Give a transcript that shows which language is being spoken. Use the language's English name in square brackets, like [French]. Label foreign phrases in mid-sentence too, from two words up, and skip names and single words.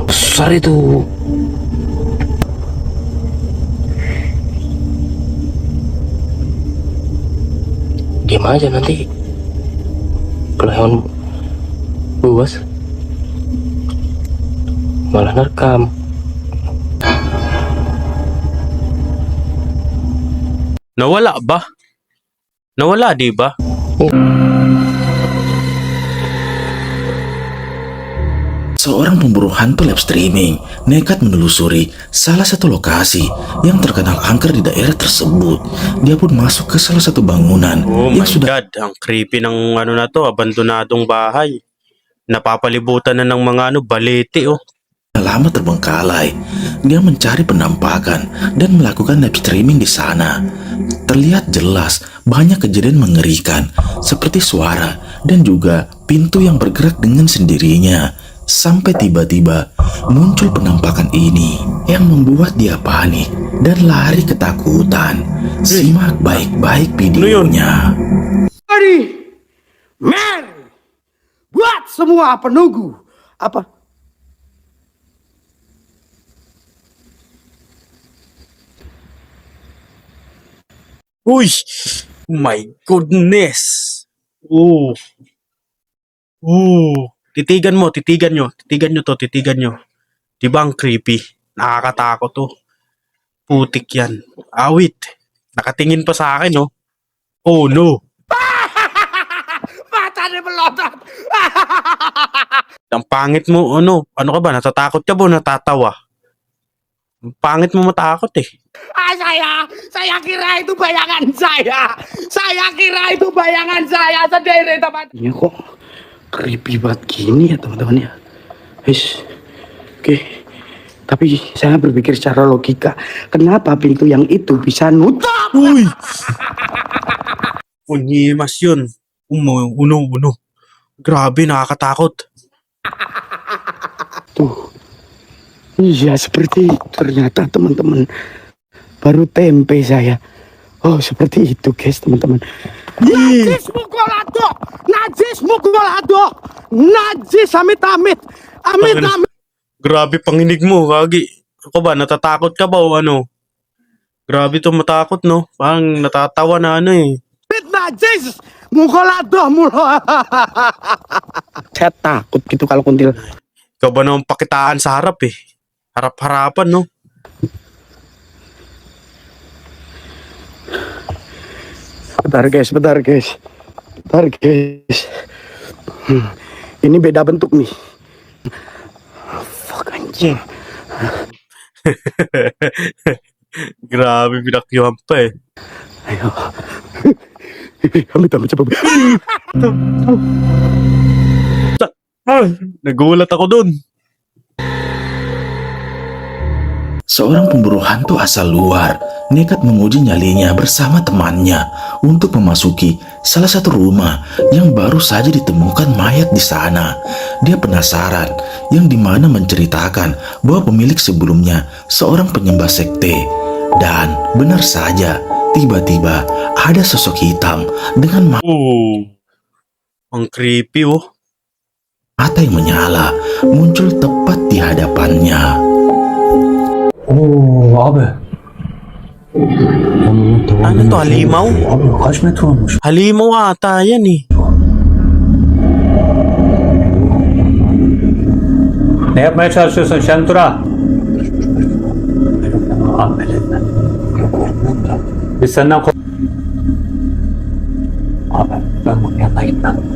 [Indonesian] Besar itu. Diam aja nanti. Kalau hewan buas malah nerekam. [Filipino] Nawala ba? Nawala di ba? [Indonesian] Seorang pemburu hantu live streaming nekat menelusuri salah satu lokasi yang terkenal angker di daerah tersebut. Dia pun masuk ke salah satu bangunan Oh yang [English] my [Indonesian] sudah [Filipino] God, ang creepy ng ano na to, abandonadong bahay. Napapalibutan na ng mga balete oh. [Indonesian] lama terbengkalai. Dia mencari penampakan dan melakukan live streaming di sana. Terlihat jelas banyak kejadian mengerikan seperti suara dan juga pintu yang bergerak dengan sendirinya. Sampai tiba-tiba muncul penampakan ini yang membuat dia panik dan lari ketakutan. Simak baik-baik videonya. Mari, mari, buat semua penunggu. Apa? Uy! [English] My goodness! Oh. [Filipino] Titigan mo to, titigan nyo. Diba ang creepy? Nakakatakot to. Putik yan. Awit. Nakatingin pa sa akin, oh. Oh no. Mata ni melotot. Ang pangit mo, ano? Ano ka ba? Natatakot ka ba o natatawa? Ang pangit mo matakot eh. [Indonesian] Saya kira itu bayangan saya. Saya kira itu bayangan saya sendiri, teman. Ini kok creepy banget gini ya, teman-teman ya. Oke. Tapi saya berpikir secara logika, kenapa pintu yang itu bisa nutup? [Filipino] Uy! Unyimas yun. Uno. Grabe, nakakatakot. [Indonesian] Tuh. Iya, seperti itu ternyata, teman-teman. Baru tempe saya. Oh, seperti itu, guys, teman-teman. [Filipino] Najis mukolato! Najis mukolato! Najis amit-amit! Amit-amit! Grabe panginig mo, Kagi. Ako ba, natatakot ka ba o ano? Grabe to matakot, no? Parang natatawa na ano eh. Najis! Mukolato! [Indonesian] Saya takut gitu kalau kuntil. [Filipino] Ikaw ba naman pakitaan sa harap eh? Harap-harapan, no? [Indonesian] Bentar guys. Ini beda bentuk nih. Fuck anjing. [Filipino] Grabe, pinakyuhan pa eh. [Indonesian] Ayo. Amit cepat. [Filipino] Nagulat ako dun. [Indonesian] Seorang pemburu hantu asal luar nekat menguji nyalinya bersama temannya untuk memasuki salah satu rumah yang baru saja ditemukan mayat di sana. Dia penasaran, yang dimana menceritakan bahwa pemilik sebelumnya seorang penyembah sekte. Dan benar saja, tiba-tiba ada sosok hitam dengan [Filipino] Ang creepy oh. [Indonesian] mata yang menyala muncul tepat di hadapannya. [Turkish] Abi. [Filipino] Ano to, halimaw? [Turkish] Abi kaç metre olmuş? [Filipino] Halimaw ata yan eh. [Turkish] Ne yapmaya çalışıyorsun Şentura? Biz senden Abi ben bunun yanına gitmem.